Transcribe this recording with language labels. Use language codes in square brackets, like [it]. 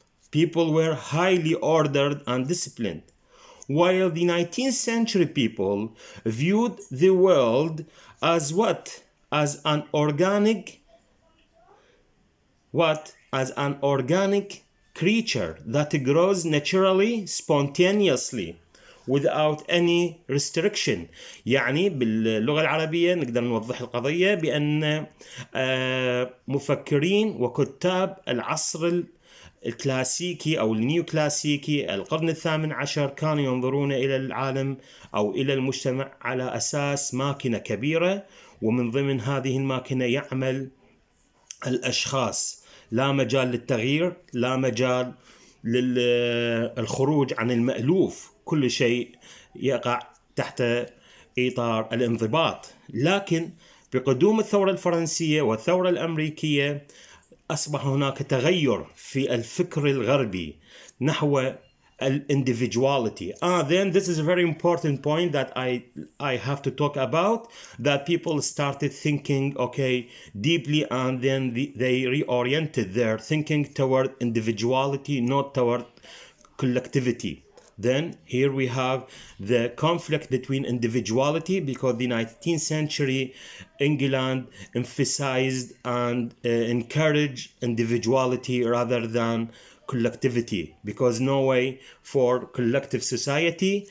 [en] People were highly ordered and disciplined. While the 19th century people viewed the world as what? As an organic creature that grows naturally, spontaneously, without any restriction. [ar] يعني باللغة العربية نقدر نوضح القضية بأن مفكرين وكتاب العصر الكلاسيكي أو النيو كلاسيكي القرن الثامن عشر كانوا ينظرون إلى العالم أو إلى المجتمع على أساس ماكينة كبيرة، ومن ضمن هذه الماكينة يعمل الأشخاص. لا مجال للتغيير، لا مجال للخروج عن المألوف، كل شيء يقع تحت إطار الانضباط. لكن بقدوم الثورة الفرنسية والثورة الأمريكية أصبح هناك تغير في الفكر الغربي نحو [en] individuality. Then this is a very important point that I have to talk about, that people started thinking, okay, deeply, and then they reoriented their thinking toward individuality, not toward collectivity. Then here we have the conflict between individuality, because the 19th century England emphasized and encouraged individuality rather than collectivity, because no way for collective society.